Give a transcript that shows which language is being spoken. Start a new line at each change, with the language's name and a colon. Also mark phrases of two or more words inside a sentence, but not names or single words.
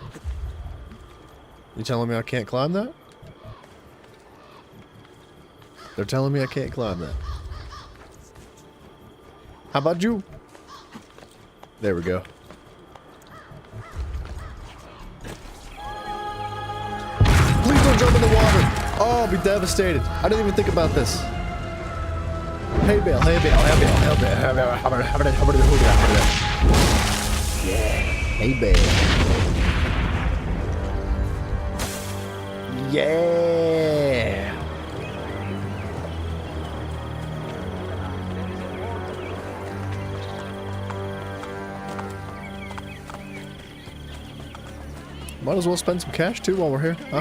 English: You telling me I can't climb that? They're telling me I can't climb that. How about you? There we go. Please don't jump in the water. Oh, I'll be devastated. I didn't even think about this. Hey Bale, hey Bale, hey Bale, hey Bale, hey Bale, yeah, hey Bale. Yeah. Might as well spend some cash too while we're here, huh?